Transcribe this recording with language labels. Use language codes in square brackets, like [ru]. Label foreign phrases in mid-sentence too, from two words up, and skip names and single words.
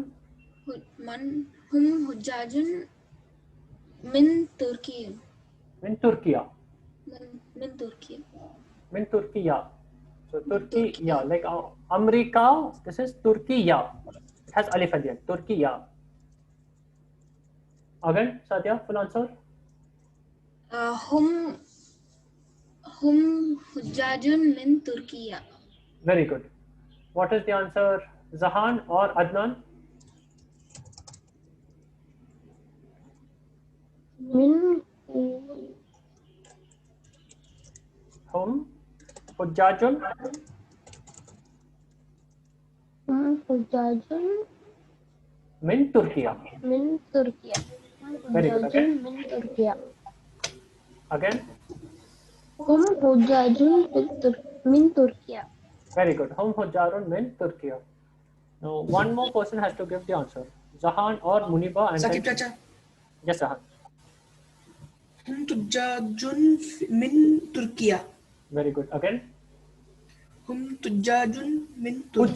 [ar] هم حجاج من تركيا. من تركيا. من تركيا. من تركيا. [en] So Turkey, yeah, like America, this is Turkiya. It has alif at the end. Turkiya. Again, Sadia, full answer. [ar] هم حجاج من تركيا. [en] Very good. What is the answer, Zahan or Adnan? [ar] Min هم حجاج Hujjajun من تركيا. من تركيا. [en] Very good. Okay. [ar] حجاج من تركيا. [en] Again. [ar] هم حجاج من تركيا. [en] Very good. [ar] هم حجار من تركيا. [en] Now, one more person has to give the answer. Zahan or Muniba and Sakib then... Chacha. Yes, Zahan. [ar] هم تجاج من تركيا. [en] Very good. Again. [ar] هم تجاج من تركيا.